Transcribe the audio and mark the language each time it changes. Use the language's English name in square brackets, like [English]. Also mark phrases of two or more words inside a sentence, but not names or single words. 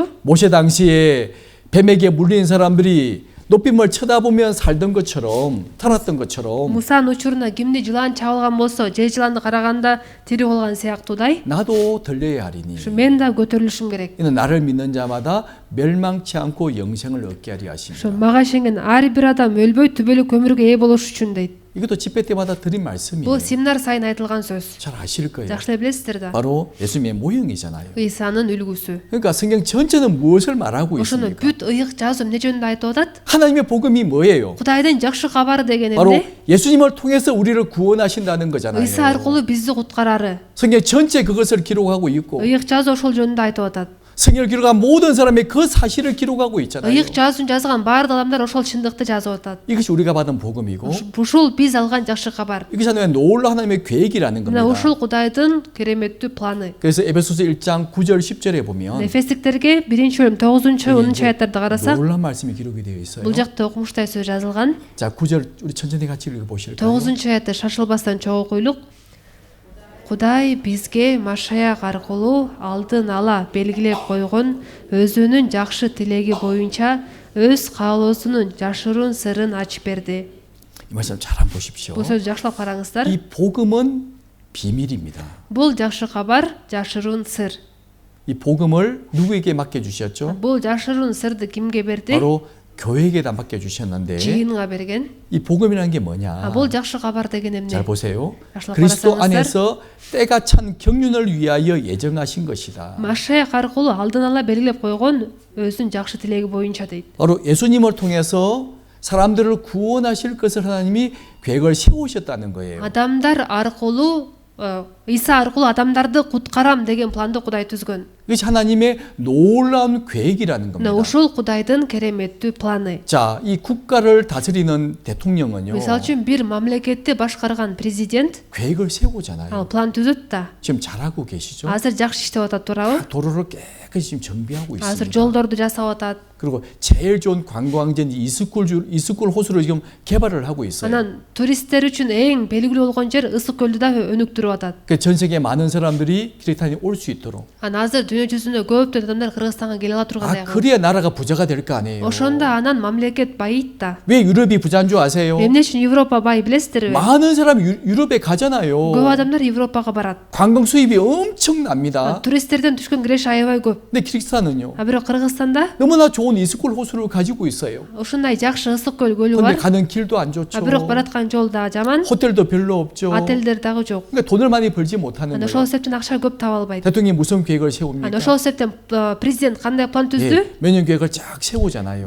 [Korean] 모세 당시에 뱀에게 물린 사람들이 노뱀을 쳐다보면 살던 것처럼 살았던 것처럼 [Kyrgyz] Мусанын учуруна кимди жылан чабылган болсо, жез жыланды караганда тири калган сыяктуудай, [Korean] 나도 들려야 하리니 [Kyrgyz] мен да көтөрүлүшүм керек. [Korean] 이는 나를 믿는 자마다 멸망치 않고 영생을 얻게 하리 하십니다. [Kyrgyz] Мага ишенген ар бир адам өлбөй түбөлүк өмүргө ээ болуш үчүн дейт. [Korean] 이것도 집회 때마다 드린 말씀이에요. [Kyrgyz] Бул семинар сайын айтылган сөз. [Korean] 잘 아실 거예요. [Kyrgyz] Жакшы эле билесиздер да. [Korean] 바로 예수님의 모형이잖아요. [Kyrgyz] Исанын үлгүсү. [Korean] 그러니까 성경 전체는 무엇을 말하고 [Kyrgyz] Ошону [Korean] 있습니까? [Kyrgyz] бүт ыйык жазуу эмне жөнүндө айтып атат? [Korean] 하나님의 복음이 뭐예요? [Kyrgyz] Кудайдын жакшы кабары деген [Korean] 바로 [Kyrgyz] эмне? [Korean] 예수님을 통해서 우리를 구원하신다는 거잖아요. [Kyrgyz] Иса аркылуу бизди куткарары. [Korean] 성경 전체 그것을 기록하고 있고 [Kyrgyz] ыйык жазуу ошол жөнүндө айтып атат. [Korean] 성경을 기록한 모든 사람의 그 사실을 기록하고 있잖아요. [Kyrgyz] ыйык жазуун жазган баардык адамдар ошол чындыкты жазып атат. [Korean] 이것이 우리가 받은 복음이고 [Kyrgyz] Ушул биз алган жакшы кабар. [Korean] 이것이 하나님의 놀라운 하나님의 계획이라는 [Kyrgyz] Мына [Korean] 겁니다. [Kyrgyz] ушул Кудайдын кереметтүү планы. [Korean] 그래서 에베소서 1장 9절 10절에 보면 [Kyrgyz] Эфестиктерге 1-бөлүм 9-10 аяттарды карасак, [Korean] 놀라운 말씀이 기록이 되어 있어요. [Kyrgyz] бул жакта окумуштай сөз жазылган. [Korean] 자, 9절 우리 천천히 같이 읽어보실까요? [Kyrgyz] 9-аятты шашылбастан чогуу окуйлук. Кудай бизге Машаяк аркылуу алдын ала белгилеп койгон өзүнүн жакшы тилеги боюнча өз каалоосунун жашыруун сырын ачып берди. [Korean] 이 말씀 잘 한번 보십시오. [Kyrgyz] Бул сөздү жакшылап караңыздар. [Korean] 이 복음은 비밀입니다. [Kyrgyz] Бул жакшы кабар, жашыруун сыр. [Korean] 이 복음을 누구에게 맡겨 주셨죠? [Kyrgyz] Бул жашыруун сырды кимге берди? [Korean] 바로 교회에게다 맡겨 주셨는데 [Kyrgyz] жыйынга берген. [Korean] 이 복음이라는 게 뭐냐? [Kyrgyz] Бул жакшы кабар деген эмне? [Korean] 잘 보세요. 약속을 그리스도 받았습니다. 안에서 때가 찬 경륜을 위하여 예정하신 것이다. [Kyrgyz] Машаяк аркылуу алдын ала белгилеп койгон өзүнүн жакшы тилеги боюнча дейт. [Korean] 바로 예수님을 통해서 사람들을 구원하실 것을 하나님이 계획을 세우셨다는 거예요. [Kyrgyz] Адамдар аркылуу Иса аркылуу адамдарды куткарам деген планды Кудай түзгөн. [Korean] 이것이 하나님의 놀라운 계획이라는 겁니다. [Kyrgyz] Мына ушул Кудайдын кереметтүү планы. [Korean] 자, 이 국가를 다스리는 대통령은요. [Kyrgyz] Мисалы үчүн бир мамлекетти башкарган президент [Korean] 계획을 세우잖아요. [Kyrgyz] ал план түзөт да. [Korean] 지금 잘하고 계시죠? [Kyrgyz] Азыр жакшы иштеп атат, туурабы? [Korean] 도로를 깨끗이 지금 정비하고 [Kyrgyz] Азыр [Korean] 있습니다. [Kyrgyz] жолдорду жасап атат. [Korean] 그리고 제일 좋은 관광지인 이스쿨 호수를 지금 개발을 하고 있어요. [Kyrgyz] Анан туристтер үчүн эң белгилүү болгон жер Ысык көлдү да өнүктүрүп атат. [Korean] 전 세계 많은 사람들이 키르탄에 올 수 있도록. [Kyrgyz] Анан азыр дүйнө жүзүндө көптөгөн адамдар Кыргызстанга келе ала тургандай. [Korean] 그래야 на라가 부자가 될 거 아니에요. [Kyrgyz] Ошондо анан мамлекет байыйт да. [Korean] 왜 유럽이 부자인 줄 아세요? [Kyrgyz] Эмне үчүн Европа бай билесиздерби? [Korean] 많은 사람이 유럽에 가잖아요. [Kyrgyz] Көп адамдар Европага барат. [Korean] 관광 수입이 엄청납니다. [Kyrgyz] Туристтерден түшкөн киреш аябай көп. [Korean] 근데 키르기스탄은요. [Kyrgyz] А бирок Кыргызстанда [Korean] 너무나 좋은 이스쿨 호수를 가지고 있어요. [Kyrgyz] ушундай жакшы Ысык көл көлү [Korean] 근데 [Kyrgyz] бар. [Korean] 가는 길도 안 좋죠. [Kyrgyz] А бирок бараткан жол да жаман. [Korean] 호텔도 별로 없죠. [Kyrgyz] Отелдер дагы жок. [Korean] 그러니까 돈을 많이 벌지 못하는 [Kyrgyz] Анда [Korean] 거예요. [Kyrgyz] ошол себептен акча көп таба албайт. [Korean] 대통령이 무슨 계획을 세웁니까? [Kyrgyz] Анда ошол себептен президент кандай план түздү? [Korean] 예, 매년 계획을 쫙 세우잖아요.